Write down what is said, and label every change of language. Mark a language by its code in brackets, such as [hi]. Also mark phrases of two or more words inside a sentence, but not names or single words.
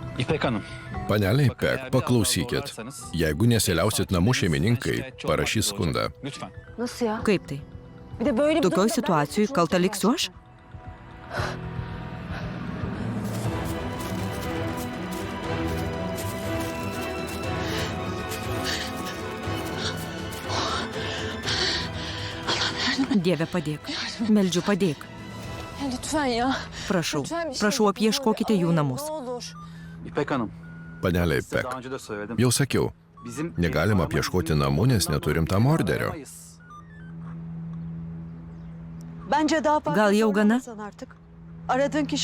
[tr] İpek Hanım. [lt] Panelė Ipek, paklausykit. Jeigu nesiliausit namų šeimininkai, parašys skundą. [tr] Lütfen. Nasıl ya? [lt] Kaip tai? [tr] Bir de böyle bir [lt] Tokioj [tr] durumda ben [lt] situacijoj [tr] suçlu [lt] kalta [tr] olacağım. [lt] liksiu aš? Dieve, padėk. Meldžiu, padėk. [tr] Ya lütfen ya. [lt] Prašau, [tr] Lütfen bir şey [lt] prašau, [tr] yapın, ne [lt] apieškokite [tr] olur. [lt] jų [tr] Ay, [lt] namus. [tr] Ne olur. İpek Hanım. [lt] Panelė [tr] Size [lt] Ipek, [tr] daha önce de söyledim. [lt] jau sakiau, [tr] Bizim [lt] negalima apieškoti namų, nes neturim tam orderio. [tr] Bence daha fazla [lt] Gal jau gana? [tr] sormasan artık. Aradığın kişi